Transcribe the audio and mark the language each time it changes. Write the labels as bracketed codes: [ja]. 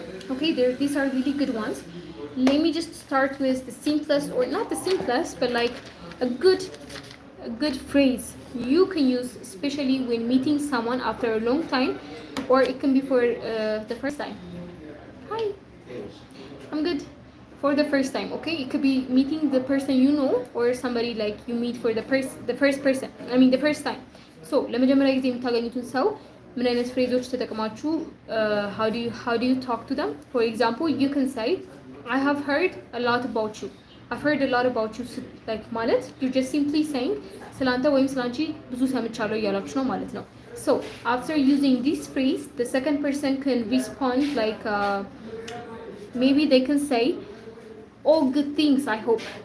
[en] Okay, these are really good ones. Let me just start with the simplest, or not the simplest, but like a good phrase you can use, especially when meeting someone after a long time, or it can be for the first time. Hi, I'm good. For the first time, okay? It could be meeting the person you know, or somebody like you meet for the first person. I mean the first time. [am] So ለመጀመሪያ ጊዜ የምታገኙትን ሰው ምን አይነት ፍሬዞች ተጠቅማችሁ [en] how do you talk to them? For example, you can say I have heard a lot about you. I've heard a lot about you. Like ማለት you're just simply saying [am] ስላንተ ወይም ስላንቺ ብዙ ሰምቻለሁ እያላችሁ ነው ማለት ነው። [en] So after using this phrase, the second person can respond like maybe they can say all good things I hope.